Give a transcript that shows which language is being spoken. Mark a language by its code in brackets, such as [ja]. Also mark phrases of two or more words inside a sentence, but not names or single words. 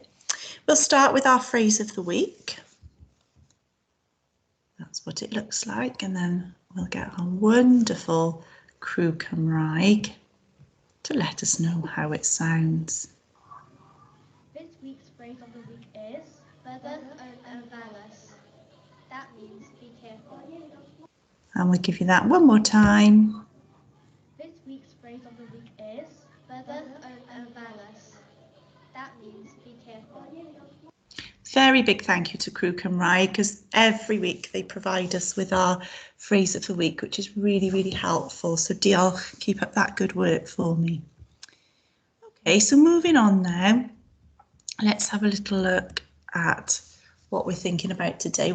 [en] We'll start with our phrase of the week. That's what it looks like, and then we'll get our wonderful Crew Cymraeg to let us know how it sounds. [cy] This week's phrase of the week is Byddaf yn ofalus. [en] That means be careful. And we'll give you that one more time. [cy] This week's phrase of the week is Byddaf yn ofalus. [en] That means be careful. Very big thank you to Crew Cymraeg, because every week they provide us with our phrase of the week, which is really, really helpful. So diolch, keep up that good work for me. Okay, so moving on now, let's have a little look at what we're thinking about today.